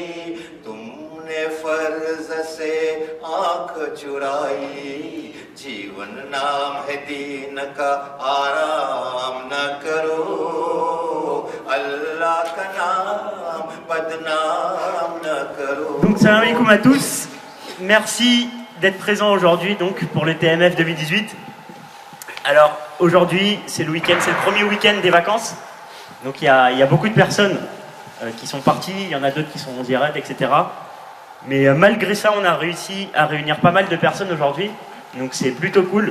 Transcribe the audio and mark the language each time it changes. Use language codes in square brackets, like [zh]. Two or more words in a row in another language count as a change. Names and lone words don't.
[hi] तुमने फर्ज से आंख चुराई, जीवन नाम है दीन का आराम न करो। अल्लाह का नाम बदनाम न करो। [fr] Donc [ar] السلام عليكم [fr] à tous, merci d'être présents aujourd'hui donc pour le TMF 2018. Alors aujourd'hui c'est le week-end, c'est le premier week-end des vacances, donc il y a beaucoup de personnes qui sont parties, il y en a d'autres qui sont en ziyarah, etc. Mais malgré ça on a réussi à réunir pas mal de personnes aujourd'hui, donc c'est plutôt cool.